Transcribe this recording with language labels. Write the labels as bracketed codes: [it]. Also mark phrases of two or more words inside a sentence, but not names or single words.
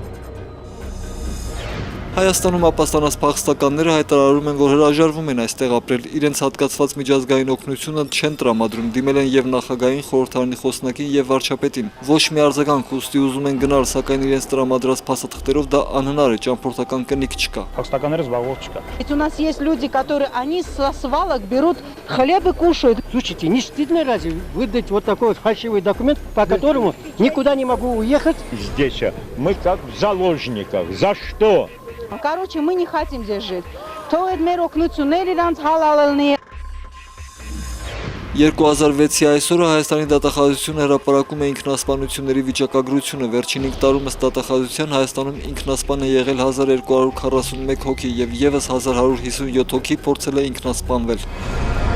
[hy] Հայաստանում ապաստանած փախստականները հայտարարում են, որ հրաժարվում են այստեղ ապրել, իրենց հատկացված միջազգային օգնությունը չեն տրամադրում, դիմել են եւ նախագահային, խորհրդարանի խոսնակին եւ վարչապետին։ Ոչ մի արձագանք, ուստի ուզում են գնալ, սակայն իրենց տրամադրած փաստաթղթերով դա անհնար է, ճամփորդական կնիկ չկա։ Փախստականները զբաղվող չկա։ [ru] Ведь у нас есть люди, которые они со свалок берут хлеб и кушают. Слушайте, не стыдно разве выдать вот такой вот фальшивый документ, по которому никуда не могу уехать? Здесь мы как в заложниках. За что? Короче, мы не хотим здесь жить. То это [hy] մեր օգնությունները իրանց հալալելնի 2006-ի այսօրը Հայաստանի դատախազությունը հրապարակում է ինքնասպանությունների վիճակագրությունը։ Վերջին 5 տարում ըստ դատախազության Հայաստանում ինքնասպան է եղել 1241 հոգի եւ եւս 1157 հոգի փորձել է ինքնասպանվել։